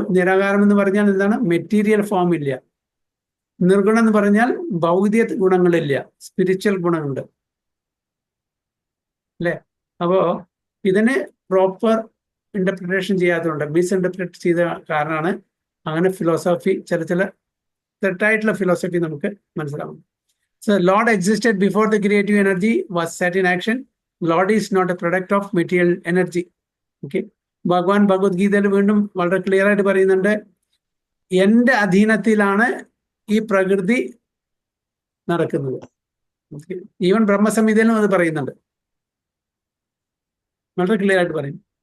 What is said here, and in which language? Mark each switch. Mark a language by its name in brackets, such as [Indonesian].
[Malayalam] നിരാകാരം എന്ന് പറഞ്ഞാൽ എന്താണ്? മെറ്റീരിയൽ ഫോം ഇല്ല. നിർഗുണം എന്ന് പറഞ്ഞാൽ ഭൗതിക ഗുണങ്ങളില്ല, സ്പിരിച്വൽ ഗുണമുണ്ട് അല്ലേ? അപ്പോ ഇതിന് പ്രോപ്പർ ഇന്റർപ്രിട്ടേഷൻ ചെയ്യാത്തതുകൊണ്ട്, മിസ്ഇന്റർപ്രിറ്റ് ചെയ്ത കാരണമാണ് അങ്ങനെ ഫിലോസഫി, ചില തെറ്റായിട്ടുള്ള ഫിലോസഫി നമുക്ക് മനസ്സിലാവും. [English] So Lord existed before the creative energy was set in action. Lord is not a product of material energy. Okay. [Malayalam] ഭഗവാൻ ഭഗവത്ഗീതയിൽ വീണ്ടും വളരെ ക്ലിയർ ആയിട്ട് പറയുന്നുണ്ട്, എൻ്റെ അധീനത്തിലാണ് ഈ പ്രകൃതി നടക്കുന്നത്. ഈവൻ ബ്രഹ്മസംഹിതയിലും അത് പറയുന്നുണ്ട്, വളരെ ക്ലിയർ ആയിട്ട് പറയും.